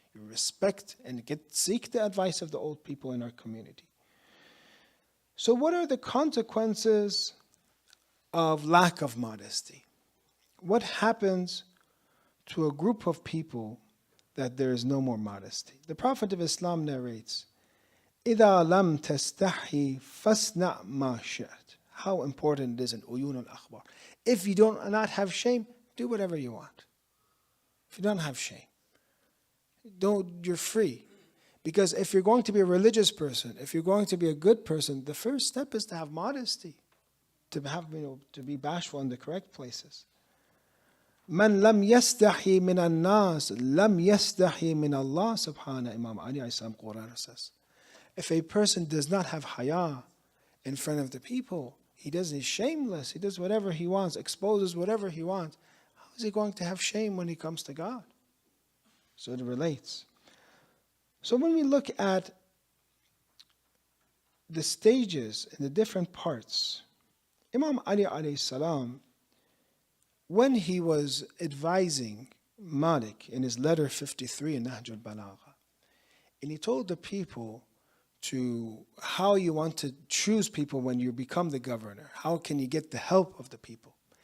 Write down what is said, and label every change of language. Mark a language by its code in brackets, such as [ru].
[en] You respect and seek the advice of the old people in our community. So what are the consequences of lack of modesty? What happens to a group of people that there is no more modesty? The Prophet of Islam narrates, [ar] إِذَا لَمْ تَسْتَحِي فَاسْنَعْ مَا شِئْتَ. [en] How important it is in uyun al-akhbar. If you do not have shame, do whatever you want. If you don't have shame, you're free. Because if you're going to be a religious person, if you're going to be a good person, the first step is to have modesty, to be bashful in the correct places. [ar] من لم يستحي من الناس لم يستحي من الله سبحانه. [en] Imam Ali Islam Quran says, if a person does not have haya in front of the people, he's shameless, he does whatever he wants, exposes whatever he wants, how is he going to have shame when he comes to God? So it relates. So when we look at the stages and the different parts, Imam Ali alayhi salam, when he was advising Malik in his letter 53 in Nahj al-Balagha, and he told the people how you want to choose people when you become the governor, how can you get the help of the people.